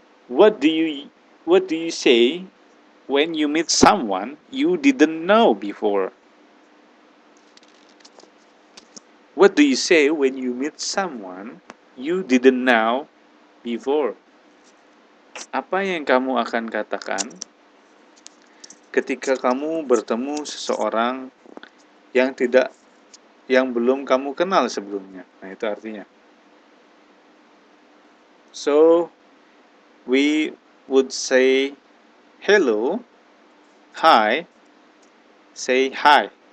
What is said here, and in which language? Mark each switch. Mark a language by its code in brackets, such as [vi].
[en] What do you say when you meet someone you didn't know before? What do you say when you meet someone you didn't know before? [id] Apa yang kamu akan katakan ketika kamu bertemu seseorang yang belum kamu kenal sebelumnya? Nah, itu artinya. [en] So, we would say hello, hi, say hi.